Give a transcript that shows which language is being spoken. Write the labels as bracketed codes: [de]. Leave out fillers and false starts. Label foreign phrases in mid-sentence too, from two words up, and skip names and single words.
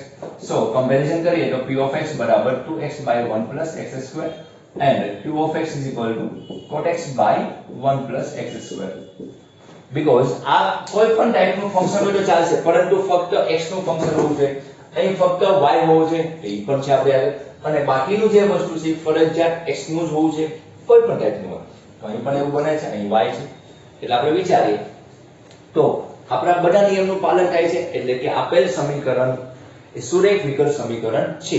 [en] So comparison [gu] કરીએ તો [en] p of x બરાબર 2x by 1 plus x² and q of x is equal to cot x by 1 plus x². [gu] because આ કોઈ પણ ટાઈપનું ફંક્શન હોય તો ચાલશે પરંતુ ફક્ત x નું ફંક્શન હોવું જોઈએ અહીં ફક્ત y હોવું જોઈએ એ પણ છે આપણે આગળ અને બાકીનું જે વસ્તુ છે ફરજિયાત x નું જ હોવું જોઈએ કોઈ પણ ટાઈપનું હોય તો અહીં પણ એવું બને છે અહીં y છે એટલે આપણે વિચારીએ તો આપણા બધા નિયમનું પાલન થાય છે એટલે કે આપેલ સમીકરણ એ સુરેખ વિકલ સમીકરણ છે.